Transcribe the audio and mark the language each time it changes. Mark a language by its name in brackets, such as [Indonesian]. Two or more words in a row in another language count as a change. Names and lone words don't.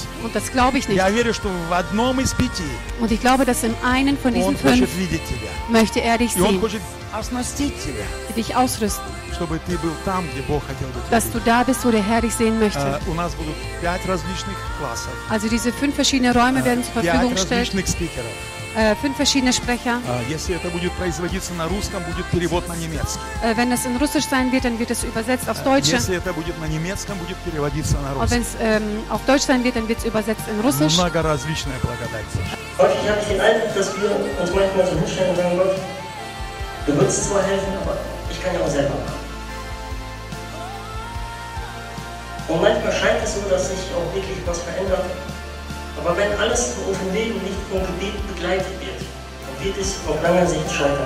[German] Und das glaube ich nicht. [Russian] Я верю, что в одном из 5 [German] Und ich glaube, dass in einen von [Russian] он [German] diesen [Russian] хочет 5 видеть тебя. [German] möchte er dich [Russian] И он [German] sehen, [Russian] хочет оснастить тебя, [German] dich ausrüsten, [Russian] чтобы ты был там, где Бог хотел бы тебя [German] dass du da bist, wo der Herr dich sehen möchte. [Russian] видеть. У нас будут 5 различных классов, [German] Also diese 5 verschiedene Räume werden zur 5 Verfügung gestellt, [Russian] различных спикеров. [German] 5 verschiedene Sprecher. [Russian] Если это будет производиться на русском, будет перевод на немецкий. [German] Wenn es in Russisch sein wird, dann wird es übersetzt aufs Deutsche. [Russian] Если это будет на немецком, будет переводиться на [German] Und wenn [Russian] русский. [German] es auf Deutsch sein wird, dann wird es übersetzt in Russisch. [Russian] Много различная благодать. [German] Häufig habe ich den Eindruck, dass wir uns manchmal so hinstellen und sagen, Gott, du würdest zwar helfen, aber ich kann ja auch selber machen. Und manchmal scheint es so, dass sich auch wirklich was verändert. Aber wenn alles in unserem Leben nicht vom Gebet begleitet wird, dann wird es auf lange Sicht scheitern.